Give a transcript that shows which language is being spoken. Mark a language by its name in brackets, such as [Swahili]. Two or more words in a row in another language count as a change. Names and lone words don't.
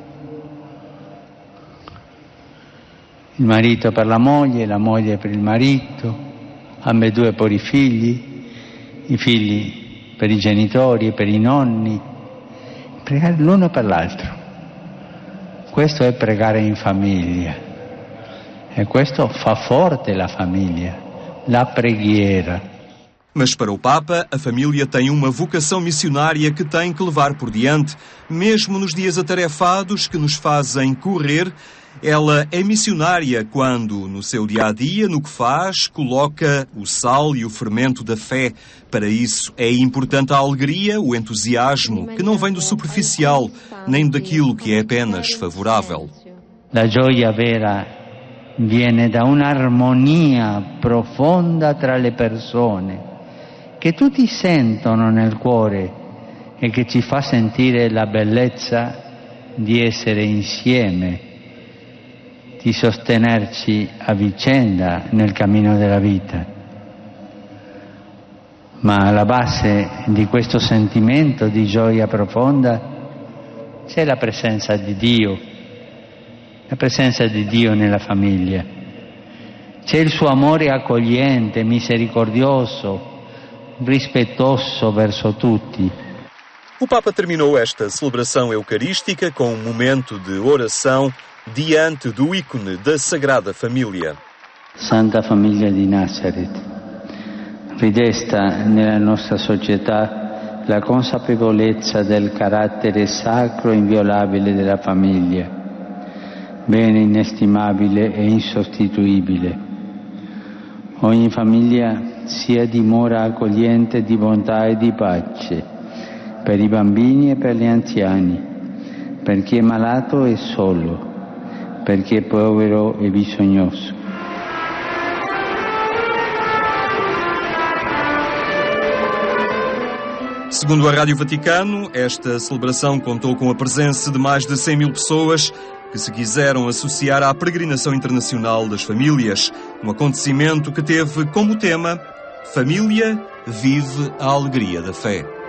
[Italian] Il marito per la moglie per il marito, ambedue per i figli per i genitori e per i nonni. Pregare l'uno per l'altro. Questo è pregare in famiglia. E questo fa forte la famiglia, la preghiera. [Portuguese] Mas para o Papa, a família tem uma vocação missionária que tem que levar por diante. Mesmo nos dias atarefados que nos fazem correr, ela é missionária quando, no seu dia-a-dia, no que faz, coloca o sal e o fermento da fé. Para isso é importante a alegria, o entusiasmo, que não vem do superficial, nem daquilo que é apenas favorável. [Italian] La gioia vera viene da un'armonia profonda tra le persone, che tutti sentono nel cuore e che ci fa sentire la bellezza di essere insieme, di sostenerci a vicenda nel cammino della vita. Ma alla base di questo sentimento di gioia profonda c'è la presenza di Dio nella famiglia. C'è il suo amore accogliente, misericordioso, rispettoso verso tutti. [Portuguese] O Papa terminou esta celebração eucarística com um momento de oração diante do ícone da Sagrada Família. [Italian] Santa Famiglia di Nazareth, ridesta nella nostra società la consapevolezza del carattere sacro e inviolabile della famiglia, bene inestimabile e insostituibile. Ogni famiglia sia dimora accogliente di bontà e di pace per i bambini e per gli anziani, per chi è malato e solo, per chi è povero e bisognoso. [Portuguese] Segundo a Rádio Vaticano, esta celebração contou com a presença de mais de 100 mil pessoas que se quiseram associar à peregrinação internacional das famílias, um acontecimento que teve como tema Família vive a alegria da fé.